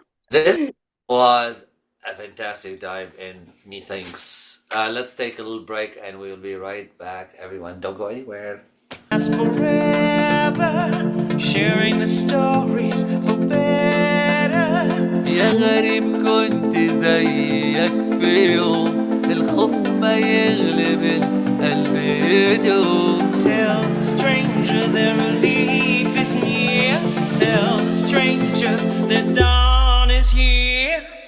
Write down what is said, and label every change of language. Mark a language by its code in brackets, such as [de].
[en] This was a fantastic dive in, methinks. Let's take a little break and we'll be right back. Everyone, don't go anywhere. Last forever, sharing the stories for better. [ar] يا غريب كنت زيك في يوم الخوف ما يغلب القلب يدوم. [en] Tell the stranger their relief is near. Tell the stranger that dawn is here.